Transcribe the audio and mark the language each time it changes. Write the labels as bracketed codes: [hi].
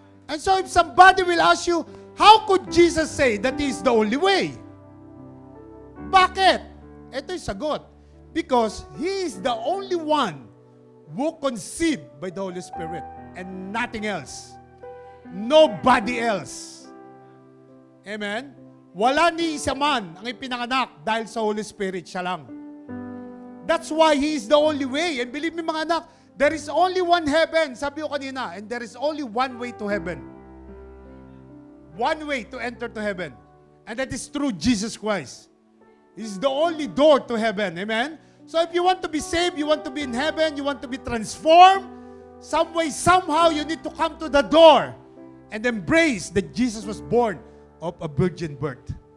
[en] And so if somebody will ask you, how could Jesus say that He is the only way? [tl] Bakit? Ito yung sagot. [en] Because He is the only one who conceived by the Holy Spirit and nothing else. Nobody else. Amen? [tl] Wala ni isa man ang ipinanganak dahil sa Holy Spirit, siya lang. [en] That's why He is the only way. And believe me [tl] mga anak, [en] there is only one heaven, [tl] sabi ko kanina, [en] and there is only one way to heaven. One way to enter to heaven. And that is through Jesus Christ. He's the only door to heaven. Amen? So if you want to be saved, you want to be in heaven, you want to be transformed, some way, somehow, you need to come to the door and embrace that Jesus was born of a virgin birth.